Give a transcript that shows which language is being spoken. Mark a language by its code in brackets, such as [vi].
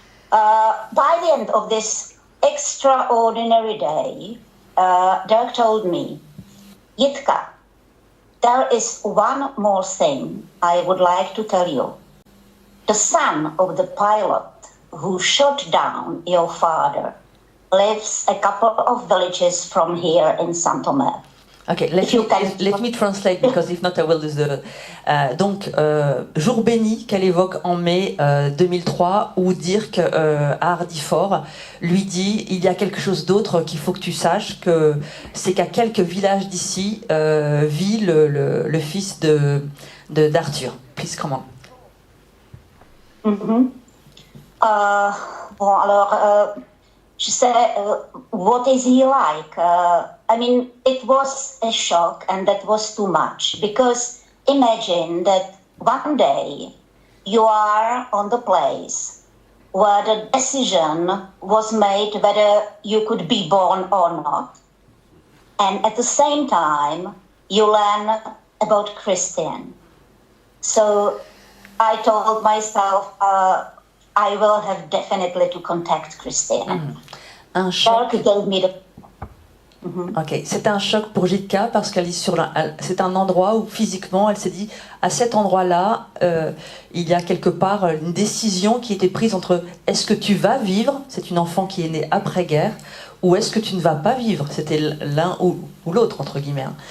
[en] By the end of this extraordinary day, Dirk told me, Jitka, there is one more thing I would like to tell you. The son of the pilot who shot down your father lives a couple of villages from here in Saint-Omer. Okay, let me translate, because if not I will lose the... [fr] donc, jour béni qu'elle évoque en mai 2003, où Dirk à Hardifort lui dit, il y a quelque chose d'autre qu'il faut que tu saches, que c'est qu'à quelques villages d'ici vit le fils d'Arthur. [en] Please, come on. [fr] Bon, alors... je sais, [en] what is he like? I mean, it was a shock, and that was too much, because imagine that one day you are on the place where the decision was made whether you could be born or not, and at the same time you learn about Christian. So I told myself, I will have definitely to contact Christian. [fr] Un choc. [en] Gave me the... [fr] Ok, c'est un choc pour Jitka parce qu'elle est c'est un endroit où physiquement elle s'est dit, à cet endroit-là, il y a quelque part une décision qui était prise entre est-ce que tu vas vivre, c'est une enfant qui est née après-guerre, ou est-ce que tu ne vas pas vivre, c'était l'un ou l'autre entre guillemets.